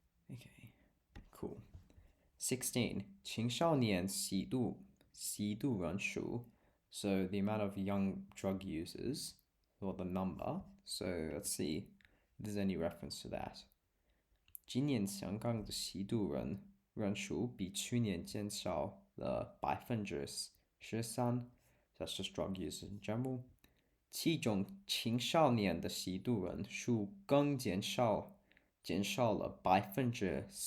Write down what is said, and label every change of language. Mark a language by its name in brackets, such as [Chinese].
[English] Okay, cool. 16. [Chinese] 青少年吸毒人数. [English] So the amount of young drug users, or the number. So let's see if there's any reference to that. [Chinese] 今年香港的吸毒人数比去年减少了13%. [English] That's just drug users in general. [Chinese] 其中青少年的吸毒人数更减少了35%.